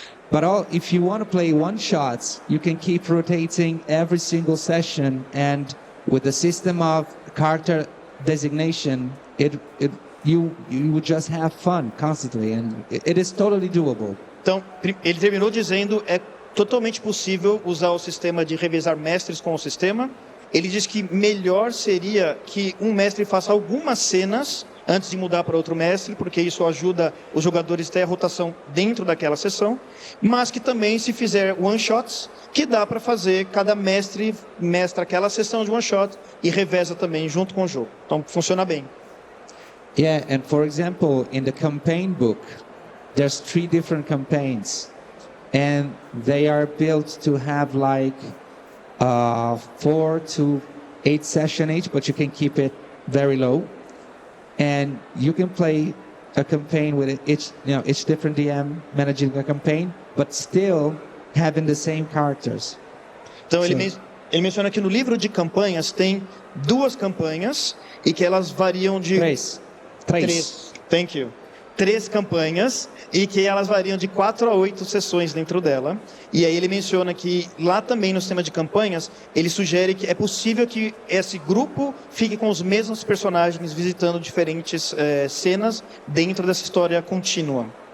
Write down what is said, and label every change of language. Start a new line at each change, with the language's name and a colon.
English: But if you want to play one-shots, you can keep rotating every single session, and with the system of character designation, you would just have fun constantly, and it is totally doable.
Portuguese: Então, ele terminou dizendo totalmente possível usar o sistema de revezar mestres com o sistema. Ele diz que melhor seria que um mestre faça algumas cenas antes de mudar para outro mestre, porque isso ajuda os jogadores a ter a rotação dentro daquela sessão, mas que também se fizer one-shots, que dá para fazer, cada mestre mestra aquela sessão de one-shot e reveza também junto com o jogo. Então funciona bem.
English: Yeah, and for example, in the campaign book, there's 3 different campaigns, and they are built to have like 4 to 8 sessions each, but you can keep it very low, and you can play a campaign with each different DM managing a campaign, but still having the same characters.
Portuguese: Então Sim. ele menciona que no livro de campanhas tem 2 campanhas e que elas variam de 3.
English: Thank you.
Portuguese: 3 campanhas e que elas variam de 4 a 8 sessões dentro dela. E aí ele menciona que lá também no sistema de campanhas, ele sugere que é possível que esse grupo fique com os mesmos personagens visitando diferentes cenas dentro dessa história contínua.